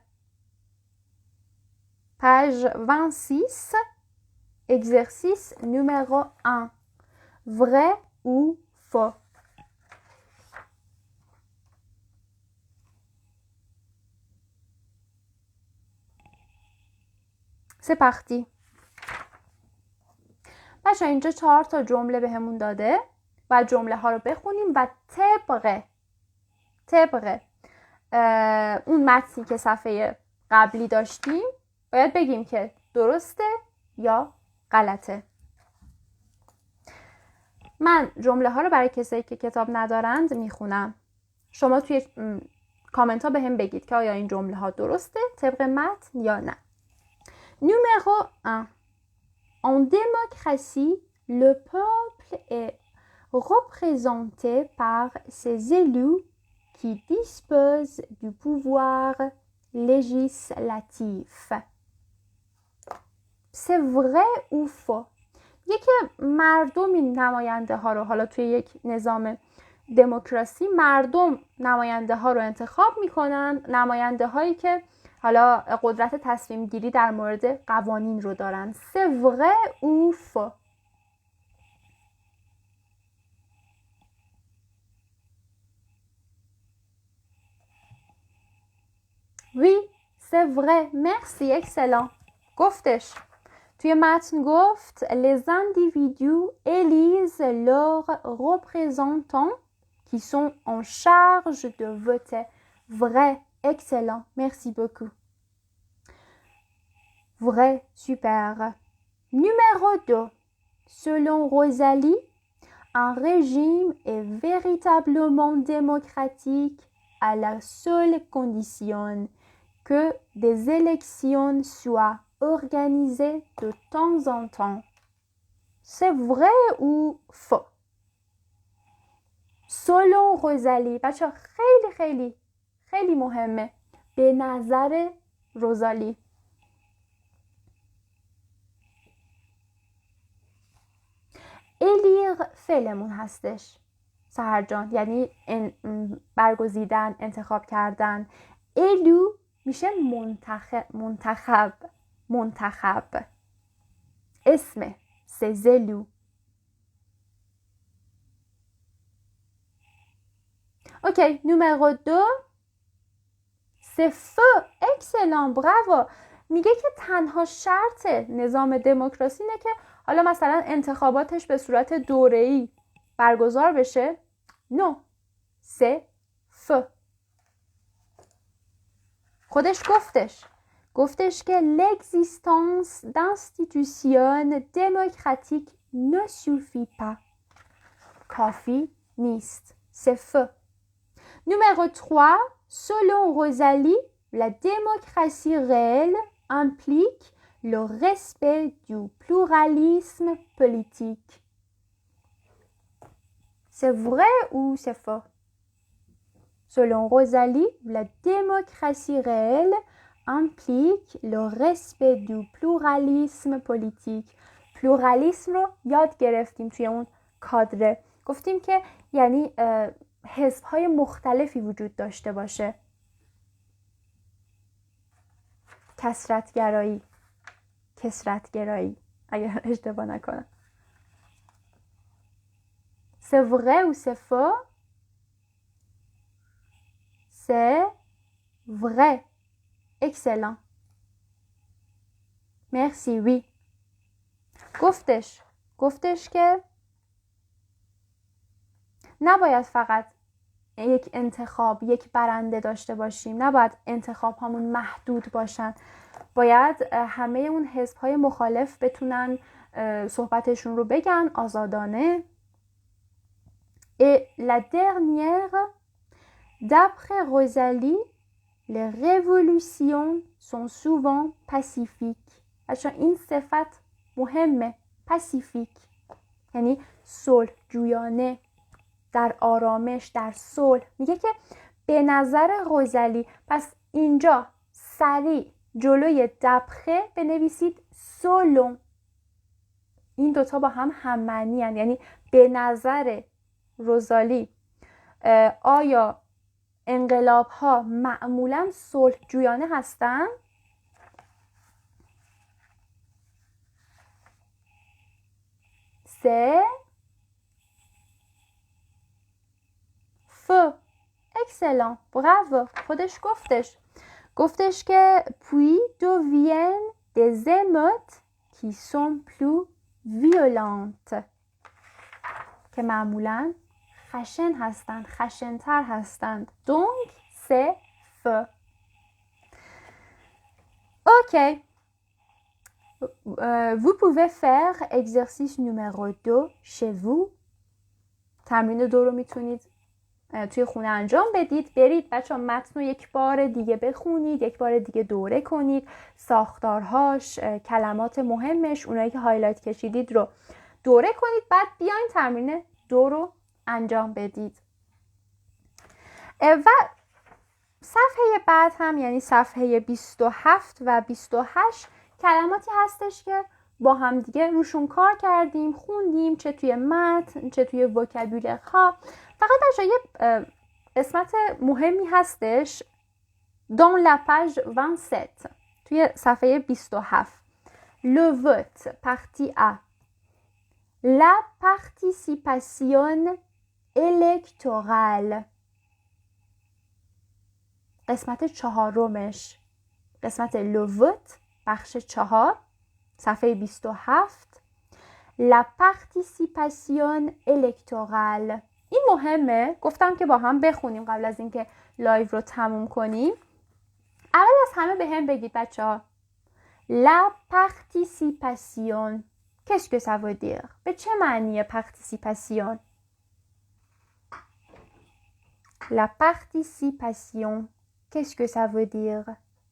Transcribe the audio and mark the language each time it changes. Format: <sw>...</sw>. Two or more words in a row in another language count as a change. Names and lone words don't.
<fr>Page 26, exercice numéro 1. Vrai ou faux? C'est parti.</fr> <fa>بچه اینجا 4 تا جمله بهمون داده و جمله ها رو بخونیم و طبق اون متنی که صفحه قبلی داشتیم باید بگیم که درسته یا غلطه. من جمله ها رو برای کسایی که کتاب ندارند میخونم. شما توی کامنت ها به هم بگید که آیا این جمله ها درسته طبق متن یا نه.</fa> <fr>Numéro 1. En démocratie, le peuple est représenté par ses élus qui disposent du pouvoir législatif. C'est vrai ou faux؟</fr> <fa>یکی مردم این نماینده ها رو، حالا توی یک نظام دموکراسی مردم نماینده ها رو انتخاب میکنن، نماینده هایی که حالا قدرت تصمیم گیری در مورد قوانین رو دارن.</fa> <fr>C'est vrai ou faux؟ Oui, c'est vrai. Merci, excellent.</fr> <fa>گفتش توی متن گفت</fa> <fr>les individus élisent leurs représentants qui sont en charge de voter. Vrai, excellent. Merci beaucoup. Vrai, super. Numéro 2. Selon Rosalie, un régime est véritablement démocratique à la seule condition que des élections soient organisées de temps en temps. C'est vrai ou faux؟ Selon Rosalie،</fr> <fa>بچه خیلی خیلی خیلی مهمه. به نظر روزالی. الیر فعلمون هستش سحر جان، یعنی برگزیدن، انتخاب کردن. الو میشه منتخب اسم</fa> <fr>ces élus. Ok, numéro 2. C'est faux. Excellent, bravo.</fr> <fa>میگه که تنها شرط نظام دموکراسی اینه که حالا مثلا انتخاباتش به صورت دوره‌ای برگزار بشه.</fa> <fr>Non, c'est faux.</fr> <fa>خودش گفتش که</fa> <fr>l'existence d'institutions démocratiques ne suffit pas.</fr> <fa>کافی نیست.</fa> <fr>C'est faux. Numéro 3. Selon Rosalie, la démocratie réelle implique le respect du pluralisme politique. C'est vrai ou c'est faux? Selon Rosalie, la démocratie réelle implique le respect du pluralisme politique.</fr> <fa>pluralisme رو یاد گرفتیم توی اون کادره. گفتیم که یعنی حزب‌های مختلفی وجود داشته باشه. کثرت‌گرایی اگر اشتباه نکنم.</fa> <fr>C'est vrai ou c'est faux? C'est vrai. Excellent. Merci, oui.</fr> <fa>گفتش که نباید فقط یک انتخاب، یک برنده داشته باشیم. نباید انتخاب هامون محدود باشن. باید همه اون حزب‌های مخالف بتونن صحبتشون رو بگن آزادانه.</fa> <fr>Et la dernière, d'après Rosalie, les révolutions sont souvent pacifiques.</fr> <fa>این صفت مهمه. پاسیفیک یعنی صلح جویانه، در آرامش، در صلح. میگه که به نظر روزالی، پس اینجا سریع جلوی دبخه بنویسید سولون. این دوتا با هم معنی هستند. یعنی به نظر روزالی آیا انقلاب ها معمولا صلح جویانه هستند؟</fa> <fr>C'est faux. Excellent. Bravo.</fr> <fa>خودش گفتش که</fa> <fr>puis deviennent des émeutes qui sont plus violentes.</fr> <fa>که معمولاً خشن‌تر هستند.</fa> <fr>Donc c'est faux. Ok. Vous pouvez faire exercice numéro 2 chez vous.</fr> <fa>تمرین 2 رو میتونید توی خونه انجام بدید. برید بچه ها متن رو یک بار دیگه بخونید، یک بار دیگه دوره کنید، ساختارهاش، کلمات مهمش، اونایی که هایلایت کشیدید رو دوره کنید. بعد بیاین تمرین 2 رو انجام بدید. و صفحه بعد هم یعنی صفحه 27 و 28 کلماتی هستش که با هم دیگه روشون کار کردیم، خوندیم، چه توی متن چه توی وکابولر ها. فقط بچه‌ها یه قسمت مهمی هستش</fa> <fr>dans la page 27</fr> <fa>توی صفحه 27</fa> <fr>le vote partie A la participation électorale.</fr> <fa>قسمت 4 قسمت</fa> <fr>le vote</fr> <fa>بخش 4 صفحه 27</fa> <fr>la participation électorale.</fr> <fa>این مهمه، گفتم که با هم بخونیم قبل از اینکه لایو رو تموم کنیم. اول از همه به هم بگید بچه ها</fa> <fr>la participation qu'est-ce que ça veut dire؟</fr> <fa>به چه معنیه participation؟</fa> <fr>La participation qu'est-ce que ça veut dire؟</fr>